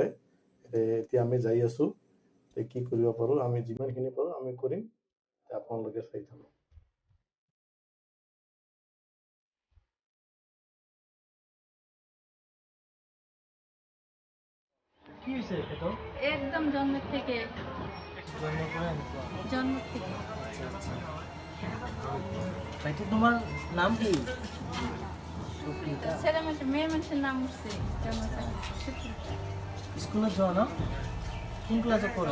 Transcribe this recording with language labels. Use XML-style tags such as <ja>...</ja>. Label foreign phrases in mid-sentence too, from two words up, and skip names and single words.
<as>এতিয়া আমি যাই আছোঁ, কি কৰিব পাৰোঁ, আমি যিমানখিনি পাৰোঁ আমি কৰিম, আপোনালোকে চাই থাকক। কি হৈছে এটা</as> <bn>একদম জন্ম থেকে জন্ম থেকে। ভাইটি তোমার নাম কি? ছেলে মানুষ মেয়ে মানুষের নাম উঠছে জন্ম থেকে। স্কুলে যাও না? কোন ক্লাসে পড়া?</bn>